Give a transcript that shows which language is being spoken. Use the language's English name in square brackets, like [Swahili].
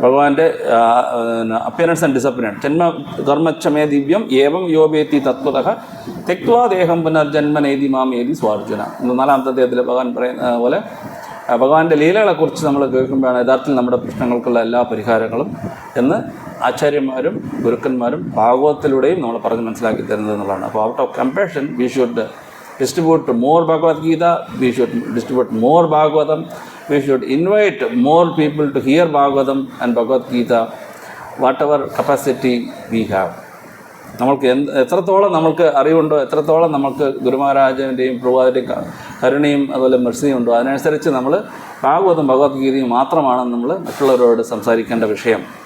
[Sanskrit] ഭഗവാന്റെ [English] appearance and disappearance, [Sanskrit] ജന്മ കർമ്മച്ഛമേ ദിവ്യം ഏവം യോപേത്തി തത്വതഃ തെക്വാ ദേഹം പുനർജന്മനേതി മാം ഏതി സ്വാർജുന. [Malayalam] 4-ാമത്തെ അധ്യായത്തിൽ ഭഗവാൻ പറയുന്ന പോലെ ഭഗവാന്റെ ലീലകളെക്കുറിച്ച് നമ്മൾ കേൾക്കുമ്പോഴാണ് യഥാർത്ഥത്തിൽ നമ്മുടെ പ്രശ്നങ്ങൾക്കുള്ള എല്ലാ പരിഹാരങ്ങളും എന്ന് ആചാര്യന്മാരും ഗുരുക്കന്മാരും ഭാഗവതത്തിലൂടെയും നമ്മൾ പറഞ്ഞ് മനസ്സിലാക്കി തരുന്നത് എന്നുള്ളതാണ്. [English] അപ്പോൾ out of compassion we should distribute more Bhagavad Gita, we should distribute more Bhagavatam, we should invite more people to hear Bhagavatam and Bhagavad Gita, whatever capacity we have. [Malayalam] നമ്മൾക്ക് എത്രത്തോളം നമ്മൾക്ക് അറിവുണ്ടോ, എത്രത്തോളം നമ്മൾക്ക് ഗുരുമഹാരാജൻ്റെയും പ്രഭുപാദൻ്റെയും കരുണയും അതുപോലെ മെർസിയും ഉണ്ടോ, അതിനനുസരിച്ച് നമ്മൾ ഭാഗവതം ഭഗവത്ഗീതയും മാത്രമാണ് നമ്മൾ മറ്റുള്ളവരോട് സംസാരിക്കേണ്ട വിഷയം.